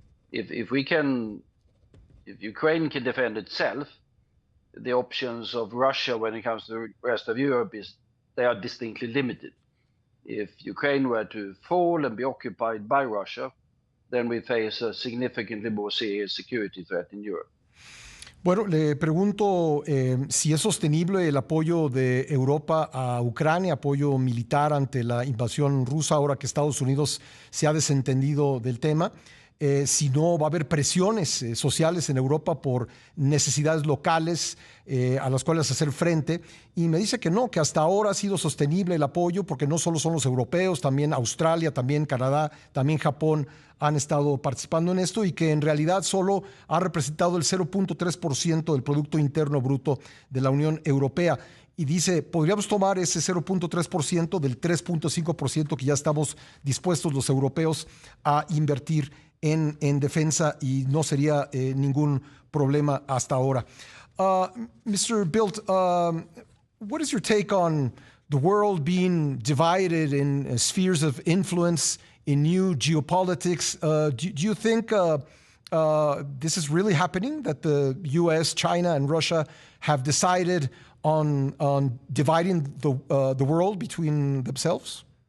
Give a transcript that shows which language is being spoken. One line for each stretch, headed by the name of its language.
English: If Ukraine can defend itself, the options of Russia when it comes to the rest of Europe they are distinctly limited. If Ukraine were to fall and be occupied by Russia, then we face a significantly more serious security threat in Europe.
Spanish: Bueno, le pregunto si es sostenible el apoyo de Europa a Ucrania, apoyo militar ante la invasión rusa, ahora que Estados Unidos se ha desentendido del tema. Si no va a haber presiones sociales en Europa por necesidades locales a las cuales hacer frente. Y me dice que no, que hasta ahora ha sido sostenible el apoyo, porque no solo son los europeos, también Australia, también Canadá, también Japón han estado participando en esto, y que en realidad solo ha representado el 0.3% del Producto Interno Bruto de la Unión Europea. Y dice, podríamos tomar ese 0.3% del 3.5% que ya estamos dispuestos los europeos a invertir en defensa, y no sería ningún problema hasta ahora.
English: Mr. Bildt, what is your take on the world being divided in spheres of influence in new geopolitics? Do you think this is really happening, that the US, China, and Russia have decided on dividing the world between themselves?